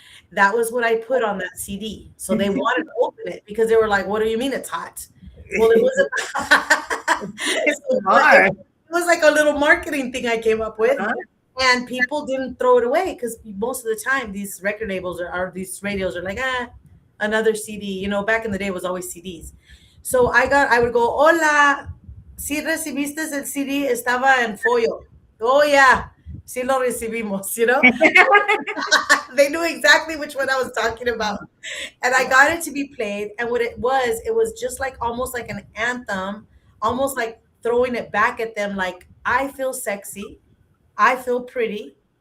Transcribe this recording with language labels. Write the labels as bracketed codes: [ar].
[en] That was what I put on that CD. So they wanted to open it because they were like, "What do you mean it's hot?" Well, it wasn't. It's So hard. it was like a little marketing thing I came up with. Huh? And people didn't throw it away because most of the time these record labels or these radios are like, another CD. Back in the day it was always CDs. So I would go, [es] "Hola, si recibiste el CD, estaba en folio." [en] "Oh yeah, [es] sí lo recibimos." [en] They knew exactly which one I was talking about. And I got it to be played. And what it was just like almost like an anthem, almost like throwing it back at them like, I feel sexy. I feel pretty.